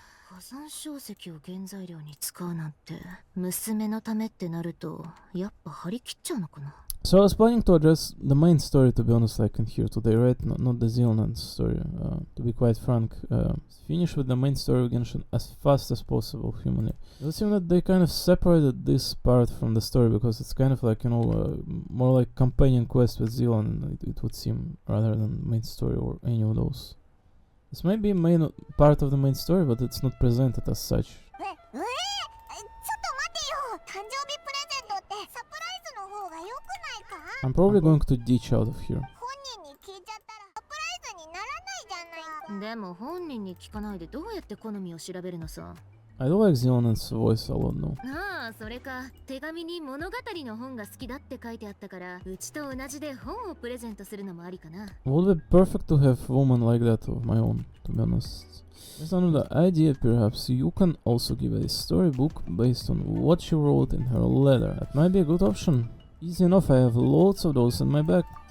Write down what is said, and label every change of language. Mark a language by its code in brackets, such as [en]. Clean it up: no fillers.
[ja] 保存小石を原材料に使うなんて娘のためってなるとやっぱ張り切っちゃうのかな。 [en] So I was planning to address the main story, to be honest, like in here today, right? Not the Zealand story. To be quite frank, finish with the main story of Genshin as fast as possible, humanly. It would seem that they kind of separated this part from the story because it's kind of like, more like companion quest with Zealand, it would seem, rather than main story or any of those. This might be main part of the main story, but it's not presented as such. [ja] ちょっと待てよ、誕生日プレゼントってサプライズの方が良くないか？ [en] I'm probably going to ditch out of here. [ja] 本人に聞いちゃったらサプライズにならないじゃないか。でも本人に聞かないでどうやって好みを調べるのさ。 [en] I do like Zealand's voice a lot though. [ja] ああ、それか。手紙に物語の本が好きだって書いてあったから、うちと同じで本をプレゼントするのもありかな。 [en] Would be perfect to have woman like that of my own, to be honest. Based on the idea, perhaps you can also give a storybook based on what she wrote in her letter. That might be a good option. Easy enough, I have loads of those in my bag.